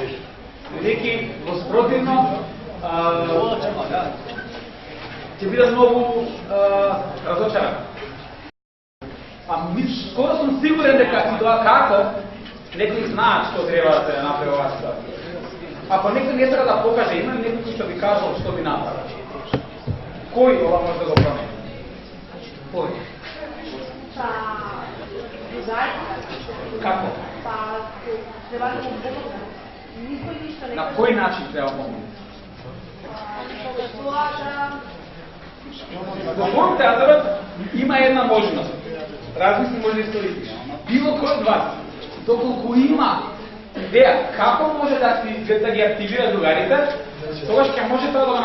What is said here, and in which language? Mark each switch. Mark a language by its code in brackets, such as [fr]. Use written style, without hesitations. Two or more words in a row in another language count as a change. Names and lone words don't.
[mk] Бидејќи во спротивно ќе бидам многу разочаран. Скоро сум сигурен дека и тоа како некои знаат што треба да се направи оваа ситуација. Ако некој не сака да покаже, има некој што би кажал што би направил. Кој ова може да го промени? Кој? Па, заедно. Како? Па, треба да помогне. Никој ништо не На кој начин треба помогне? Тоа да... Во форум театарот има една можност. Размисли може да исторички. Било кој од вас, доколку има идеја како може да ги активира другарите, тогаш ќе може тоа да го направи.